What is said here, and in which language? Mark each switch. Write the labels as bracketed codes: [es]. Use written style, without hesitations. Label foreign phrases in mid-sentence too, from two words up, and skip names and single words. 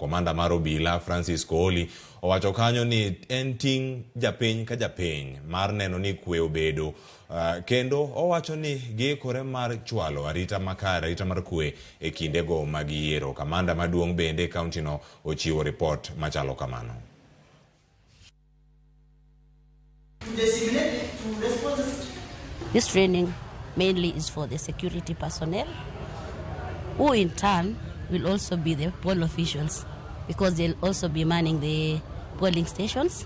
[luo] Komanda mar obila Francis Kooli owacho kanyo ni en ting' japiny ka japiny mar neno ni kwe obedo, kendo owacho ni giikore mar chwalo arita makare, arita mar kwe e kindego mag yiero. Kamanda maduong' bende e kaonti no ochiwo ripot machalo kamano. [en] This training mainly is for the security personnel, who in turn will also be the poll officials, because they'll also be manning the polling stations.